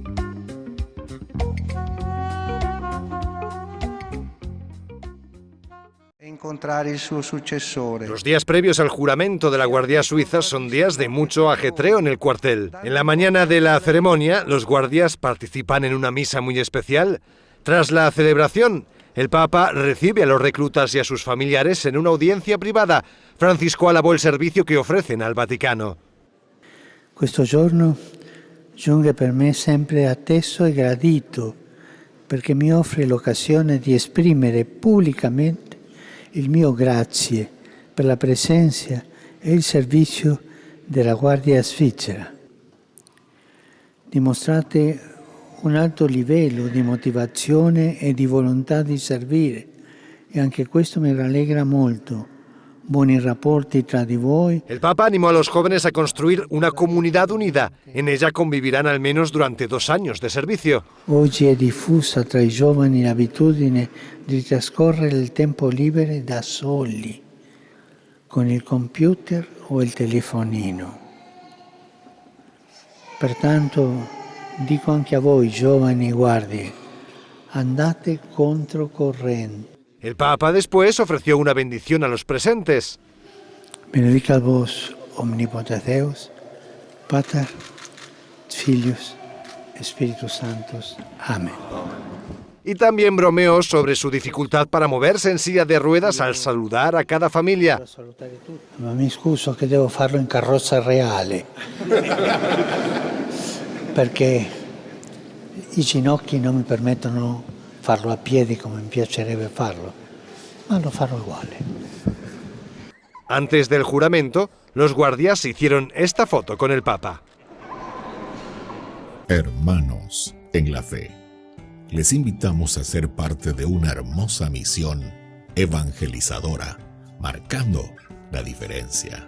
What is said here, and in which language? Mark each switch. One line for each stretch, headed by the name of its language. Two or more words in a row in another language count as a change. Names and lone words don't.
Spanish: Los días previos al juramento de la Guardia Suiza son días de mucho ajetreo en el cuartel. En la mañana de la ceremonia, los guardias participan en una misa muy especial. Tras la celebración, el Papa recibe a los reclutas y a sus familiares en una audiencia privada. Francisco alabó el servicio que ofrecen al Vaticano.
Italian: Questo giorno giunge per me sempre atteso e gradito, perché mi offre l'occasione di esprimere pubblicamente il mio grazie per la presenza e il servizio della Guardia Svizzera. Dimostrate un alto livello di motivazione e di volontà di servire, e anche questo mi rallegra molto. Buoni rapporti tra di voi.
Spanish: El Papa animó a los jóvenes a construir una comunidad unida. En ella convivirán al menos durante 2 años de servicio.
Italian: Oggi è diffusa tra i giovani l'abitudine di trascorrere il tempo libero da soli, con il computer o il telefonino. Pertanto dico anche a voi, giovani guardie, andate controcorrente.
Spanish: El Papa después ofreció una bendición a los presentes.
Latin: Benedicat vos omnipotens Deus, Pater, Filius, Spiritus Sanctus.
Spanish: Amén. Y también bromeó sobre su dificultad para moverse en silla de ruedas al saludar a cada familia.
Italian: Ma mi scuso che devo farlo in carrozza reale, perché i ginocchi non mi permettono farlo a piedi come mi piacerebbe farlo, ma lo farò uguale.
Spanish: Antes del juramento, los guardias hicieron esta foto con el Papa. Hermanos en la fe, les invitamos a ser parte de una hermosa misión evangelizadora, marcando la diferencia.